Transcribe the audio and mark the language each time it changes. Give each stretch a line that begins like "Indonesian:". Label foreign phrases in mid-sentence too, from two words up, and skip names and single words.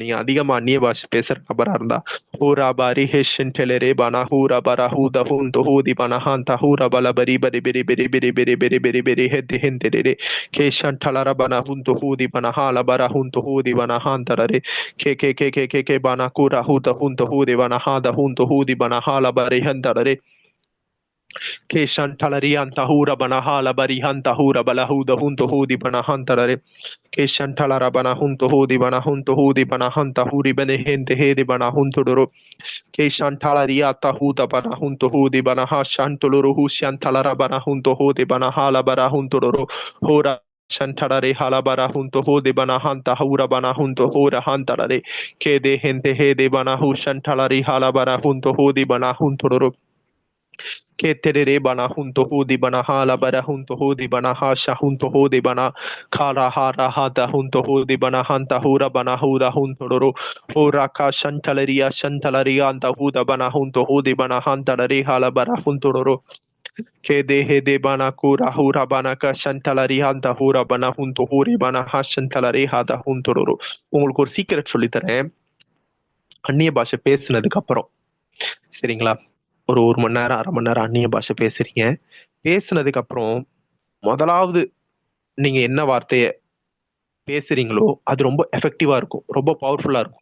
Tamil: நீங்க அதிகமா அந்நிய பாஷை பேசுற நபரா இருந்தா ஹூரா பாரி ஹெஷன் டெலரே பனா ஹூரா பரா ஹூத ஹூந்த ஹூதி பனா ஹாந்த ஹூரா பல பரி பரி பெரி பெரி பெரி பெரி பெரி பெரி பெரி ஹெத்தி ஹெந்தெரே கேஷன் டலர பனா ஹுந்த ஹூதி பனா ஹால பரா ஹுந்த ஹூதி பனா ஹாந்தரே கே பனா கூரா ஹூத ஹூந்த ஹூதி பனா ஹாத ஹூந்த ஹூதி பனா ஹால பரி ஹந்தரே Keshan talarian tahura banahala barihan tahura balahuda hunto hudi banahantare. Keshan talarabana hunto hudi banahunto hudi banahanta huri benehente hedi banahunto doro. Keshan talaria tahuda banahunto hudi banahashantuluru hushan talarabana hunto hudi banahala barahunto doro. Hora Shantarare halabara hunto hode banahanta haura banahunto hora hantarare. Kede hente hede banahu shantalari halabara hunto hodi banahunto doro. Keterere bana hunto hodi bana hala bara hunto hodi bana hasha hunto hodi bana kara hara hata hunto hodi bana hanta hura bana hura hunto roro hora ka shantalaria anta huda bana hunto hodi bana hanta re hala bara hunto roro kede hede bana kura hura bana ka shantalaria anta hura bana hunto hori bana ha shantalare hada hunto roro. உங்களுக்கு ஒரு சீக்கிரட் சொல்லி தரேன். அந்நிய பாஷை பேசுனதுக்கு அப்புறம் சரிங்களா, ஒரு மணி நேரம் 1/2 மணி நேரம் அந்நிய பாஷை பேசுறீங்க. பேசுனதுக்கு அப்புறம் முதலாவது நீங்க என்ன வார்த்தைய பேசுறீங்களோ அது ரொம்ப எஃபெக்டிவா இருக்கும், ரொம்ப பவர்ஃபுல்லா இருக்கும்.